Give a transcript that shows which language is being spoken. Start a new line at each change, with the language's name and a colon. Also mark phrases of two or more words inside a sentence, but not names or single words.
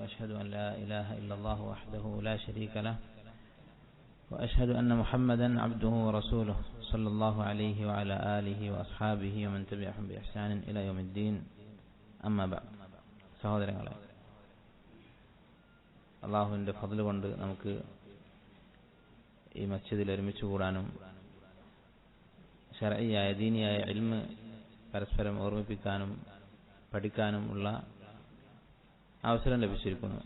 Arabic: وأشهد أن لا إله إلا الله وحده لا شريك له وأشهد أن محمدا عبده ورسوله صلى الله عليه وعلى آله وأصحابه ومن تبعهم بإحسان إلى يوم الدين أما بعد
Malayalam: സഹോദരങ്ങളെ, അള്ളാഹുവിൻ്റെ ഫضൽ കൊണ്ട് നമുക്ക് ഈ മസ്ജിദിൽ ഒരുമിച്ച് കൂടാനും ശർഈയായ ദീനിയായ ഇൽമ് പരസ്പരം ഓർമ്മിപ്പിക്കാനും പഠിക്കാനും ഉള്ള അവസരം ലഭിച്ചിരിക്കുന്നു.